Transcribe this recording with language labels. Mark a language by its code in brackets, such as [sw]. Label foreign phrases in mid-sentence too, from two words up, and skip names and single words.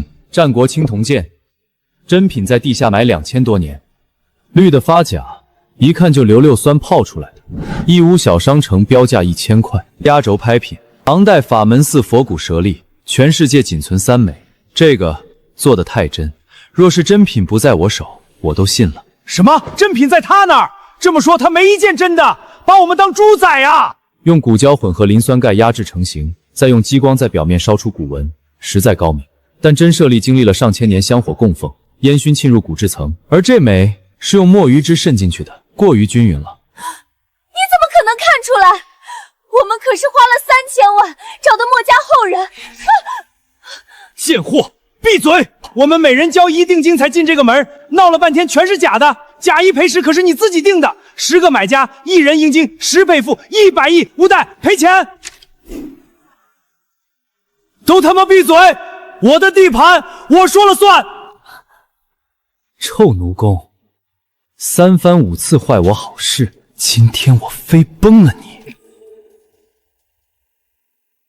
[zh] 戰國青銅劍，真品在地下埋2000多年，綠的發假，一看就硫硫酸泡出來的。義烏小商城標價1000塊，壓軸拍品，唐代法門寺佛骨舍利，全世界僅存3枚。這個做得太真，若是真品不在我手，我都信了。什麼？真品在他那兒？這麼說他沒一件真的，把我們當豬宰啊！用骨膠混合磷酸鈣壓制成型，再用激光在表面燒出骨紋，實在高明。但真舍利經歷了上千年香火供奉，煙燻沁入骨質層，而這枚是用墨魚汁滲進去的，過於均勻了。你怎么可能看出來？我們可是花了3000萬找的墨家後人。賤貨，閉嘴！我們每人交1定金才進這個門，鬧了半天全是假的，假一賠十可是你自己定的，10個買家1人應金10倍付，100億，吳代賠錢！都他媽閉嘴！我的地盤，我說了算！臭奴工，3番5次壞我好事，今天我非崩了你！